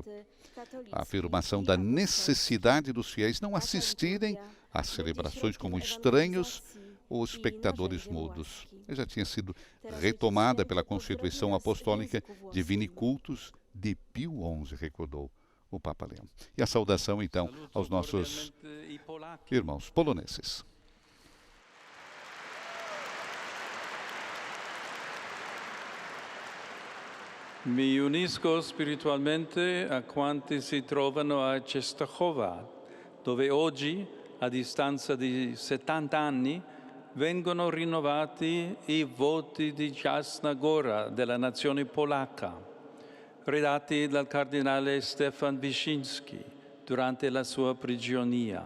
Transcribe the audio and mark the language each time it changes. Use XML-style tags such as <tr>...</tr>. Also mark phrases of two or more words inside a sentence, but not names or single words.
<pt>A afirmação da necessidade dos fiéis não assistirem às celebrações como estranhos ou espectadores mudos. Já tinha sido retomada pela Constituição Apostólica Divini Cultus de Pio XI, recordou o Papa Leão. E a saudação, então, aos nossos irmãos poloneses.</pt> <it>Mi unisco spiritualmente a quanti si trovano a Częstochowa, dove oggi, a distanza di 70 anni, vengono rinnovati i voti di Jasna Góra della nazione polacca, redatti dal cardinale Stefan Wyszynski durante la sua prigionia.</it>